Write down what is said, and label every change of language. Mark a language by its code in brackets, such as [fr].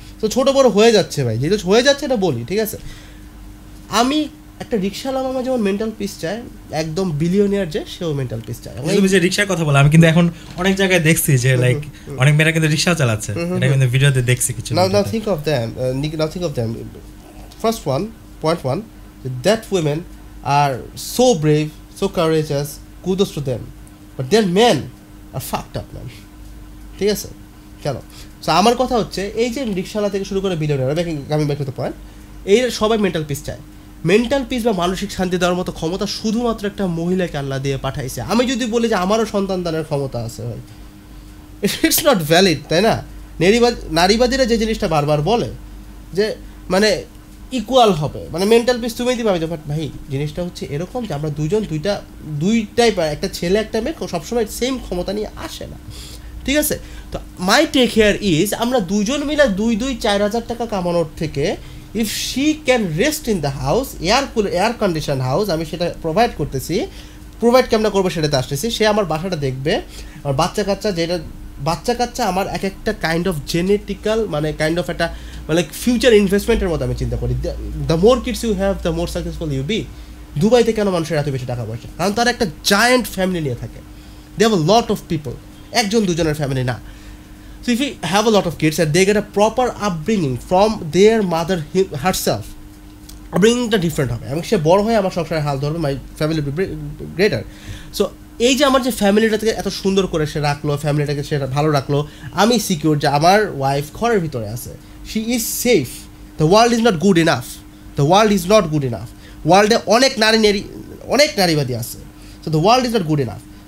[bn] তো ছোটো বড়ো হয়ে যাচ্ছে ভাই, যেহেতু হয়ে যাচ্ছে এটা বলি, ঠিক আছে? আমি একটা রিক্সাওয়ালা মামা যেমন মেন্টাল পিস চায়, একদম বিলিয়নিয়ার যে সেও মেন্টাল পিস চায়। তুমি যে রিক্সার কথা বলো, আমি কিন্তু এখন অনেক জায়গায় দেখছি যে লাইক অনেক মেয়েরা কিন্তু রিক্সা চালাচ্ছে, এটা কিন্তু ভিডিওতে দেখছি কিছু। [en] Now think of them. First one, point one, that women are so brave, so courageous, kudos to them, but their men are fucked up, man. [bn] ঠিক আছে? কেন? সো আমার কথা হচ্ছে এই যে রিক্সাওয়ালা থেকে শুরু করে billionaire, [en] coming back to the point, [bn] এই সবাই মেন্টাল পিস চায়। মেন্টাল পিস বা মানসিক শান্তি দেওয়ার মতো ক্ষমতা শুধুমাত্র একটা মহিলাকে আল্লাহ দিয়ে পাঠাইছে। আমি যদি বলি যে আমারও সন্তান দানের ক্ষমতা আছে ভাই, [en] it's not valid, [bn] তাই না? নারীবাদীরা যে জিনিসটা বারবার বলে যে মানে ইকুয়াল হবে, মানে মেন্টাল পিস তুমি দিতে পারবে, বাট ভাই জিনিসটা হচ্ছে এরকম যে আমরা দুইটাই একটা ছেলে একটা মেয়ে সবসময় সেম ক্ষমতা নিয়ে আসে না, ঠিক আছে? তো [en] my take here is, [bn] আমরা দুজন মিলে 2-4 হাজার টাকা কামানোর থেকে [en] if she can rest in the house, air condition house, [bn] আমি সেটা প্রোভাইড করতেছি, প্রোভাইড কেমন করবো সেটাতে আসতেছি, সে আমার বাসাটা দেখবে, আমার বাচ্চা কাচ্চা যেটা বাচ্চা কাচ্চা আমার এক একটা কাইন্ড অফ জেনেটিক্যাল মানে কাইন্ড অফ একটা মানে ফিউচার ইনভেস্টমেন্টের মতো আমি চিন্তা করি। [en] The more kids you have the more successful you be. [bn] দুবাইতে কেন মানুষের এত বেশি টাকা পয়সা? কারণ তারা একটা জায়ান্ট ফ্যামিলি নিয়ে থাকে, [en] they have a lot of people, [bn] একজন দুজনের ফ্যামিলি না। [en] So if you have a lot of kids and they get a proper upbringing from their mother herself, [bn] upbringingটা different হবে এবং সে বড় হয়ে আমার সংসারে হাল ধরবে, [en] My family greater. [bn] সো এই যে আমার যে ফ্যামিলিটাকে এত সুন্দর করে সে রাখলো, ফ্যামিলিটাকে সে ভালো রাখলো, আমি সিকিউর যে আমার ওয়াইফ ঘরের ভিতরে আছে, [en] She is safe. The world is not good enough, the world is not good enough. [bn] ওয়ার্ল্ডে অনেক নারীবাদী আছে, [en] So the world is not good enough.